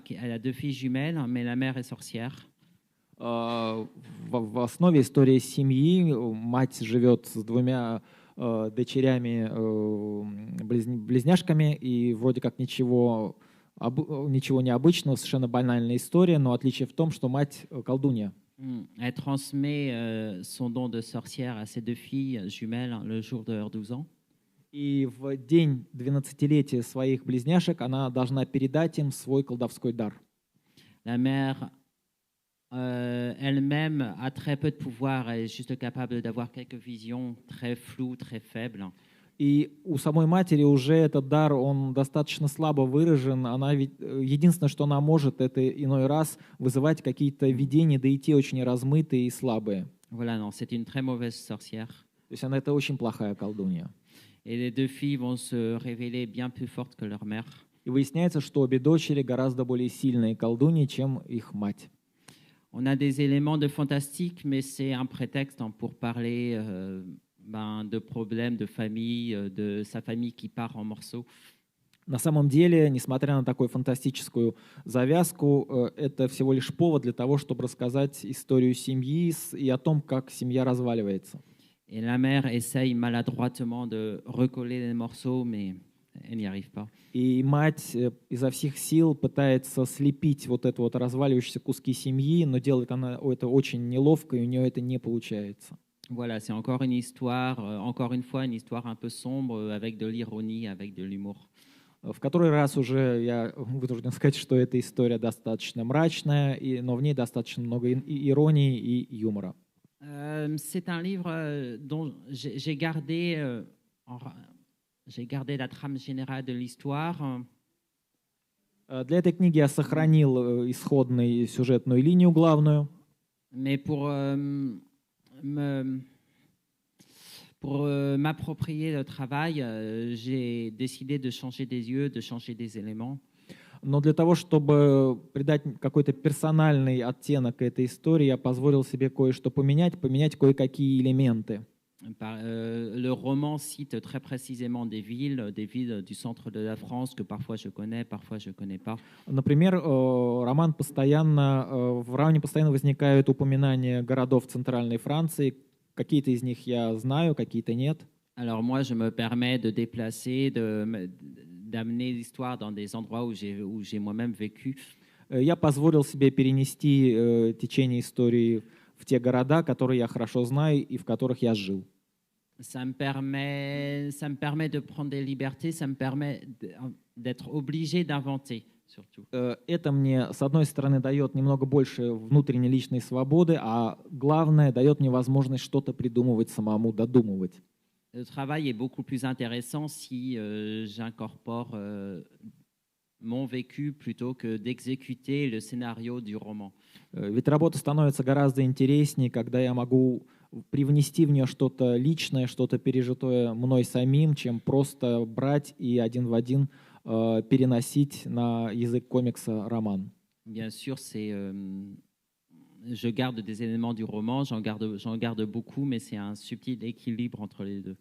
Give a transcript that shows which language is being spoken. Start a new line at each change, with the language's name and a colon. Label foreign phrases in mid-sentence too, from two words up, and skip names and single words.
French: Elle a 2 filles jumelles, mais la mère est sorcière.
Russian: В основе истории семьи. Мать живет с 2 дочерями, близняшками, и вроде как ничего необычного, совершенно банальная история, но отличие в том, что мать колдунья.
French: Elle transmet son don de sorcière à ses 2 filles jumelles le jour de leurs 12 ans.
Russian: И в день 12-летия своих близняшек она должна передать им свой колдовской дар.
French: La mère elle-même a très peu de pouvoir, elle est juste capable d'avoir quelques visions très floues, très faibles.
Russian: И у самой матери уже этот дар, он достаточно слабо выражен. Она ведь единственное, что она может, это иной раз вызывать какие-то видения, да и те очень размытые и слабые.
French: Voilà, non, c'est une très mauvaise sorcière.
Russian: То есть она это очень плохая колдунья.
French: Et les 2 filles vont se révéler bien plus fortes que leur mère.
Russian: И выясняется, что обе дочери гораздо более сильные колдуньи, чем их мать.
French: On a des éléments de fantastique, mais c'est un prétexte pour parler de problèmes de famille, de sa famille qui part en morceaux.
Russian: На самом деле, несмотря на такую фантастическую завязку, это всего лишь повод для того, чтобы рассказать историю семьи и о том, как семья разваливается.
French: Et la mère essaye maladroitement de recoller les morceaux, mais elle n'y arrive pas.
Russian: И мать изо всех сил пытается слепить вот это вот разваливающиеся куски семьи, но делает она это очень неловко, и у нее это не получается.
French: Voilà, c'est encore une histoire, encore une fois, une histoire un peu sombre, avec de l'ironie, avec de l'humour.
Russian: В который раз уже я вынужден сказать, что эта история достаточно мрачная, но в ней достаточно много иронии и юмора.
French: C'est un livre dont j'ai gardé la trame générale de l'histoire.
Russian: Для этой книги я сохранил исходную сюжетную линию главную.
French: Mais pour m'approprier le travail, j'ai décidé de changer des lieux, de changer des éléments.
Russian: Но для того, чтобы придать какой-то персональный оттенок этой истории, я позволил себе кое-что поменять кое-какие элементы.
French: Le roman cite très précisément des villes du centre de la France que parfois je connais, parfois je connais pas.
Russian: Например, в романе постоянно возникают упоминания городов центральной Франции. Какие-то из них я знаю, какие-то нет.
French: Alors moi, je me permets de déplacer, d'amener l'histoire dans des endroits où j'ai moi-même vécu.
Russian: Я позволил себе перенести течение истории в те города, которые я хорошо знаю и в которых я жил.
French: Ça me permet de prendre des libertés, ça me permet d'être obligé d'inventer, surtout.
Russian: Это мне, с одной стороны, дает немного больше внутренней личной свободы, а главное, дает мне возможность что-то придумывать самому, додумывать.
French: Le travail est beaucoup plus intéressant si j'incorpore mon vécu plutôt que d'exécuter le scénario du roman.
Russian: Ведь работа становится гораздо интереснее, когда я могу привнести в нее что-то личное, что-то пережитое мной самим, чем просто брать и один в один переносить на язык комикса роман.
French: Bien sûr, je garde des éléments du roman, j'en garde beaucoup, mais c'est un subtil équilibre entre les deux.